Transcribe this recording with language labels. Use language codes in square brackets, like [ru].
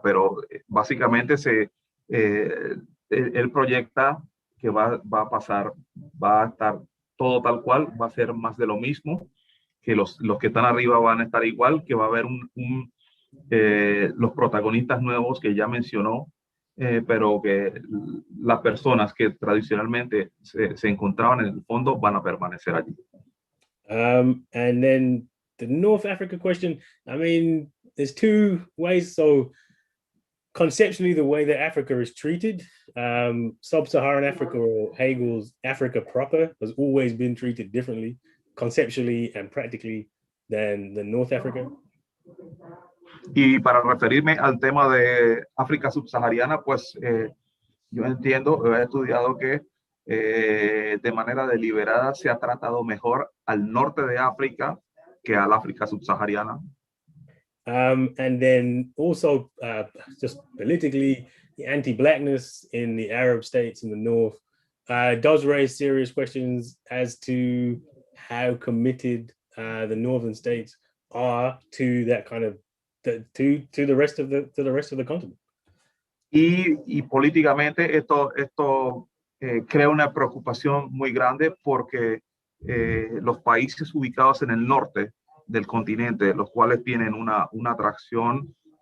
[es] Pero básicamente él proyecta que va a estar todo tal cual, va a ser más de lo mismo, que los que están arriba van a estar igual, que va a haber los protagonistas nuevos que ya mencionó, pero que las personas que tradicionalmente se encontraban en el fondo van a permanecer allí. [en] And then the North Africa question, I mean, there's two ways. So conceptually, the way that Africa is treated, sub-Saharan Africa, or Hegel's Africa proper, has always been treated differently, conceptually and practically, than North Africa. [es] Y para referirme al tema de África subsahariana, pues yo entiendo, he estudiado que de manera deliberada se ha tratado mejor al norte de África que al África subsahariana. [en] And then also just politically, the anti-blackness in the Arab states in the north does raise serious questions as to how committed the northern states are to that kind of to the rest of the continent. [es] Y políticamente esto crea una preocupación muy grande porque los países ubicados en el norte del continente, los cuales tienen una atracción